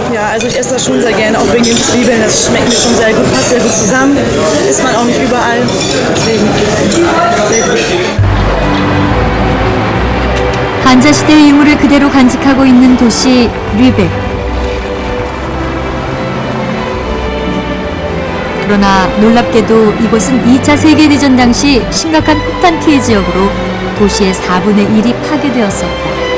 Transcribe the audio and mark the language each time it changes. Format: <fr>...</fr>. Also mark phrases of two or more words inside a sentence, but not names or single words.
<de>also ich esse das schon sehr gerne, auch wegen den Zwiebeln. Das schmeckt mir schon sehr gut, passt sehr gut zusammen. Isst man auch nicht überall. Deswegen sehr gut.</de> <ko>한자 시대의 유물을 그대로 간직하고 있는 도시 르벡. 그러나 놀랍게도 이곳은 2차 세계대전 당시 심각한 폭탄 피해 지역으로 도시의 4분의 1이 파괴되었었다.</ko>